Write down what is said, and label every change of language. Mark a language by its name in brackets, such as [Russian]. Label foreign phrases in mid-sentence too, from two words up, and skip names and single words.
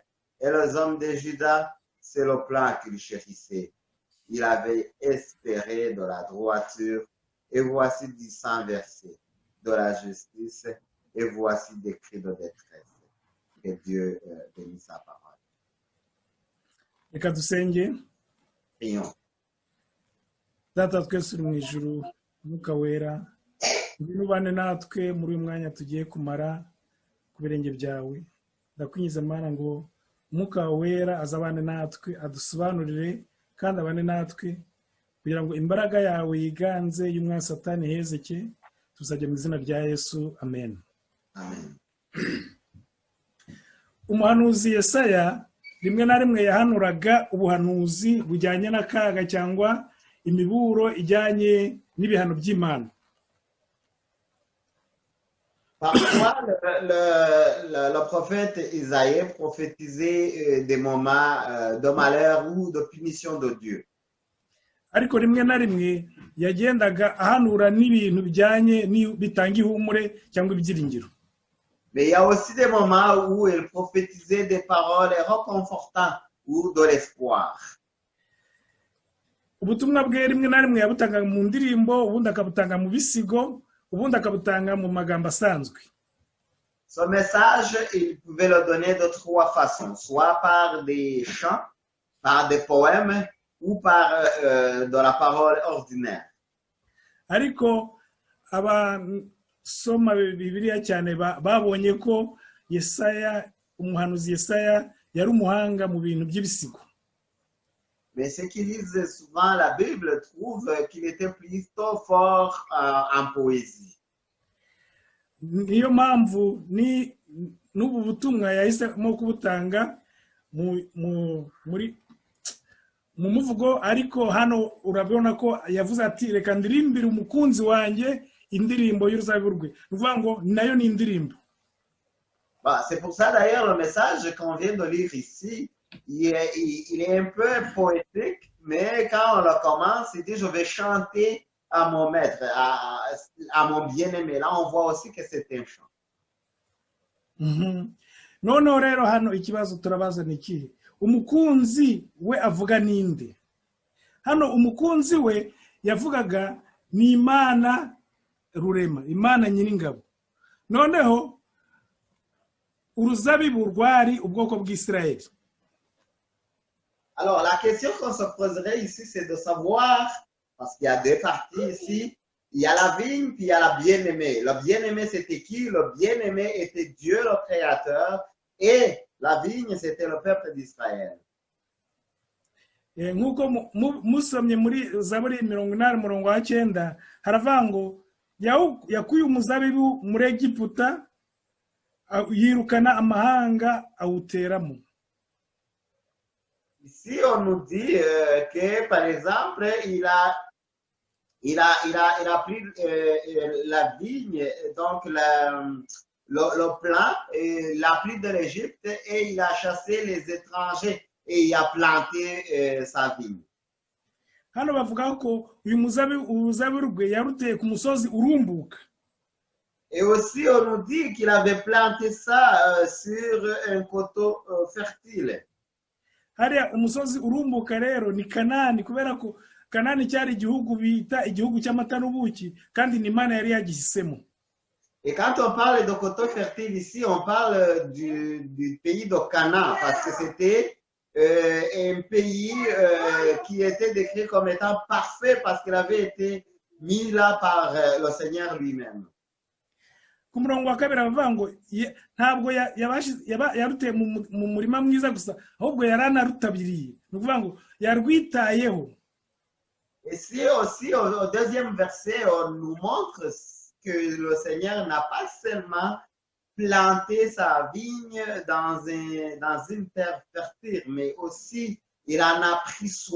[French] Et les hommes de Juda, c'est le plan qu'il chérissait. Il avait espéré de la droiture, et voici du sang versé, de la justice, et voici des cris de détresse. Que Dieu bénisse sa parole. [Kinyarwanda] Reka dusenge. [French] Prions. [Kinyarwanda] Data twese uri mu ijuru, Mwuka wera, ngwino ubane natwe muri uyu mwanya tugiye kumara ku birenge byawe. Ndakwinjiza Mana ngo Mwuka wera azabane natwe, adusobanurire kandi abane natwe kugira ngo imbaraga yawe yiganze y'umwana Satani hezeke. Tuzajya mu izina rya Yesu, amen. Amen. Umuhanuzi Yesaya rimwe na rimwe yahanuraga ubuhanuzi bujyanye n'akaga cyangwa imiburo ijyanye n'ibihano by'Imana. [French] Parfois, le prophète Isaïe prophétisait des moments de malheur ou de punition de Dieu. [Kinyarwanda] Ariko rimwe na rimwe yagendaga ahanura n'ibintu bijyanye bitanga ihumure cyangwa ibyiringiro. [French] Mais il y a aussi des moments où il prophétisait des paroles réconfortantes ou de l'espoir. [Kinyarwanda] Ubutumwa bwe rimwe na rimwe yabutanga mu ndirimbo, ubundi akabutanga mu bisigo, ubundi akabutanga mu magambo asanzwe. [French] Ce message, il pouvait le donner de trois façons, soit par des chants, par des poèmes ou par de la parole ordinaire. [Kinyarwanda] Ariko abasoma Bibiliya cyane babonye ko Yesaya, umuhanuzi Yesaya yari umuhanga mu bintu by'ibisigo. [French] Mais ceux qui lisent souvent la Bible trouvent qu'il était plutôt fort en poésie. [Kinyarwanda] Niyo mpamvu n'ubu butumwa yahisemo kubutanga mu muvugo, ariko hano urabona ko yavuze ati reka ndirimbire umukunzi wanjye indirimbo y'uruzabibu rwe. Nuvuga ngo nayo ni indirimbo. [French] C'est pour ça d'ailleurs le message qu'on vient de lire ici, il est un peu poétique, mais quand on le commence, il dit je vais chanter à mon maître, à mon bien-aimé. Là, on voit aussi que c'est un chant. [Kinyarwanda] Noneho rero hano ikibazo turabaza ni iki? Umukunzi we avuga ninde? Hano umukunzi we yavugaga ni Imana Rurema, Imana Nyiringabo. Noneho uruzabibu rwari ubwoko bw'Israeli. [French] Alors, la question qu'on se poserait ici, c'est de savoir, parce qu'il y a deux parties ici, il y a la vigne, puis il y a la bien-aimée. Le bien-aimé, c'était qui? Le bien-aimé était Dieu, le Créateur, et la vigne, c'était le peuple d'Israël. [Kinyarwanda] Nk'uko musomye muri Zaburi 80:9 haravuga ngo yakuye umuzabibu muri Egiputa yirukana amahanga awuteramo. [French] Ici, on nous dit que, par exemple, il a pris la vigne, donc le plant, il l'a pris de l'Égypte et il a chassé les étrangers et il a planté sa vigne. [Kinyarwanda] Hano bavuga ko uyu uruzabibu rwe yaruteye ku musozi urumbuka. [French] Et aussi, on nous dit qu'il avait planté ça sur un coteau fertile. [Kinyarwanda] Hariya umusozi urumbuka rero ni Kanani, kubera ko Kanani cyari igihugu bita igihugu cy'amata n'ubuki, kandi ni Imana yari yagihisemo. [French] Et quand on parle de coteau fertile ici, on parle du pays de Canaan, parce que c'était un pays qui était décrit comme étant parfait parce qu'il avait été mis là par le Seigneur lui-même. [Kinyarwanda] Ku murongo wa kabiri bavuga ngo ntabwo yaruteye mu murima mwiza gusa, ahubwo yaranarutabiriye. Ni ukuvuga ngo yarwitayeho. [French] Et si aussi au deuxième verset, on nous montre que le Seigneur n'a pas seulement planté sa vigne dans une terre fertile, mais aussi il en a pris soin.